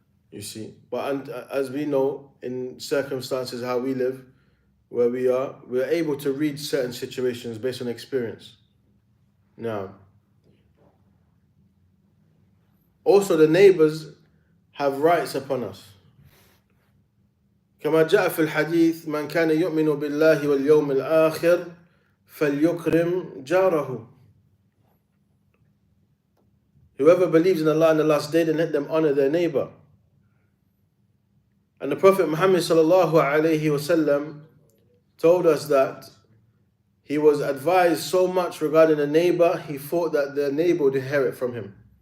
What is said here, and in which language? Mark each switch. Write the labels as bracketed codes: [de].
[en] You see. But as we know, in circumstances how we live, where we're able to read certain situations based on experience. Now, also the neighbors have rights upon us. [ar] كما جاء في الحديث من كان يؤمن بالله واليوم الآخر فليكرم جاره. [en] Whoever believes in Allah and the last day, then let them honor their neighbor. And the Prophet Muhammad sallallahu alayhi wasallam told us that he was advised so much regarding a neighbor, he thought that the neighbor would inherit from him.